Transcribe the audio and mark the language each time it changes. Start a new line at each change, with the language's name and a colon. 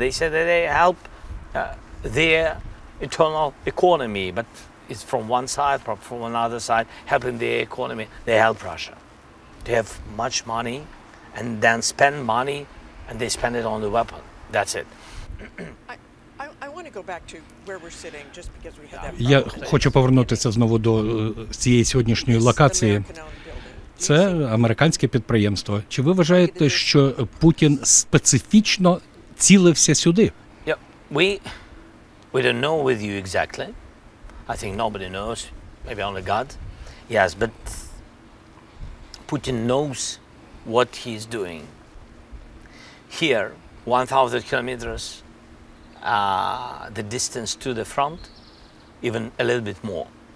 English: They said that they help their internal economy, but it's from one side, from another side, helping their economy. They help Russia. They have much money, and then spend money, and they spend it on the weapon. That's it. I want to go back to where we're sitting, just because we had that.
Ukrainian: Я хочу повернутися знову до цієї сьогоднішньої локації. Це американське підприємство. Чи ви вважаєте, що Путін специфічно цілився сюди?
English: Yeah, we don't know with you exactly. I think nobody knows, maybe only God. Yes, but Putin knows what he's doing. Here, 1,000 kilometers, the distance to the front, even a little bit more.